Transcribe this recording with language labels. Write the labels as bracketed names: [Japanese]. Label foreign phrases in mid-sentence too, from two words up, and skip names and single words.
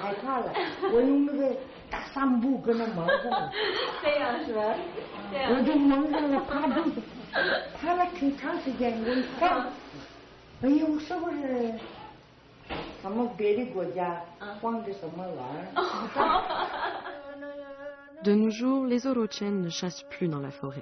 [Chinese] 害怕了，我用那个大伞布跟它蒙上。这样是吧？我就蒙上了，怕了挺长时间，我一看，哎呀，我是不是他们别的国家放的什么玩意儿？ [French] De nos jours, les Orochen ne chassent plus dans la forêt.